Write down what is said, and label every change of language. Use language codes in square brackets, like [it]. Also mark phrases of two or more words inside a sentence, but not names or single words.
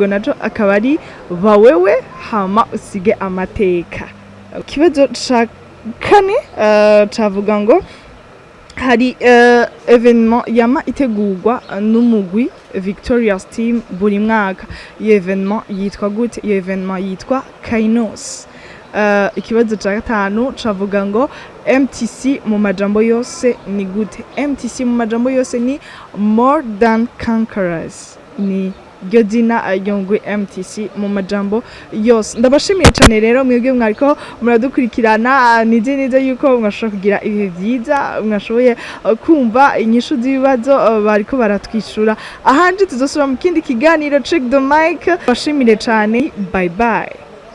[rn] naco akaba ari bawewe hama usige amateka ikibazo ca kane cavuga ngo hari evenement yama itegurwa n'umugwi Victoria's team buri mwaka iyo evenement yitwa gute iyo evenement yitwa Kainos ikibazo ca gatanu cavuga ngo MTC mu majambo yose ni gute MTC mu majambo yose ni [en] more than conquerors [rn] ni ryo zina ryongwe MTC mu majambo yose ndabashimiye cyane rero mwebwe mwariko muradukurikirana nije neza yuko mwashobora kugira ibihe byiza mwashoboye kumva inyishu z'ibibazo bariko baratwishura ahanje tuzosubira mu kindi kiganiro Check the Mic bashimire cyane [en] bye bye